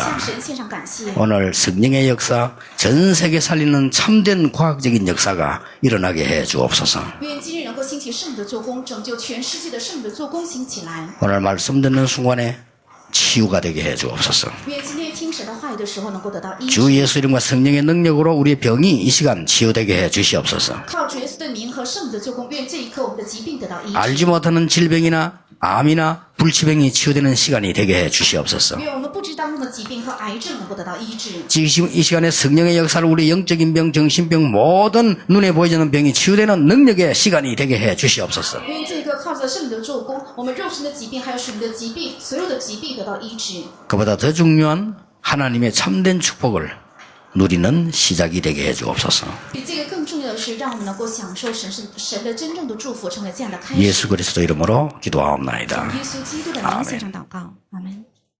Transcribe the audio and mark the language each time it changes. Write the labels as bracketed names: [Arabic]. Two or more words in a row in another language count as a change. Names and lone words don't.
[Chinese] 向神献上感谢。 [Korean] 오늘 성령의 역사, 전 세계 살리는 참된 과학적인 역사가 일어나게 해 주옵소서. [Chinese] 愿今日能够兴起圣的做工，拯救全世界的圣的做工兴起来。 [Korean] 오늘 말씀 듣는 순간에 치유가 되게 해 주옵소서. [Chinese] 愿今天听神的话语的时候能够得到医治。 [Korean] 주 예수 이름과 성령의 능력으로 우리의 병이 이 시간 치유되게 해 주시옵소서. [Chinese] 靠主耶稣的名和圣的做工，愿这一刻我们的疾病得到医治。 [Korean] 알지 못하는 질병이나 암이나 불치병이 치유되는 시간이 되게 해 주시옵소서. [Chinese] 愿我们不知当中的疾病和癌症能够得到医治。 [Korean] 지금 이 시간에 성령의 역사를 우리 영적인 병, 정신병, 모든 눈에 보이지 않는 병이 치유되는 능력의 시간이 되게 해 주시옵소서. [Chinese] 愿这一刻靠着圣灵的做工，我们肉身的疾病还有属灵的疾病，所有的疾病得到医治。 [Korean] 그보다 더 중요한 하나님의 참된 축복을 누리는 시작이 되게 해 주옵소서. [Chinese] 比这个更重要的是，让我们能够享受神的真正的祝福，成为这样的开始。 [Korean] 예수 그리스도 이름으로 기도하옵나이다. [Chinese] 耶稣基督的名献上祷告，阿门。